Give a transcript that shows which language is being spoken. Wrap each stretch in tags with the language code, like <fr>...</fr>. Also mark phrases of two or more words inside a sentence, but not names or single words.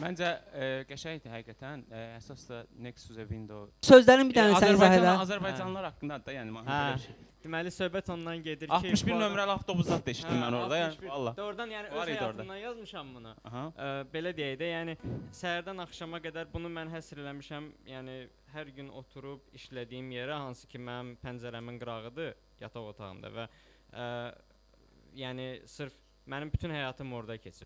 <az>Məncə qəşəngdir həqiqətən. Əsas da</az> <en>Next to the window.</en> <az>Sözlərin bir dənəsini izah elə. Azərbaycanlılar haqqında da yəni Hə. belə bir şey. Deməli söhbət ondan gedir ki, 61 bu adam- nömrəli avtobusda da eşitdim mən orada. Yəni 61. valla. Doğrudan yəni Var öz idi orada. həyatımdan yazmışam bunu. Aha. Belə deyək də, yəni səhərdən axşama qədər bunu mən həsr eləmişəm. Yəni hər gün oturub işlədiyim yerə, hansı ki mənim pəncərəmin qırağıdır yataq otağımda və yəni sırf mənim bütün həyatım orada keçib.</az>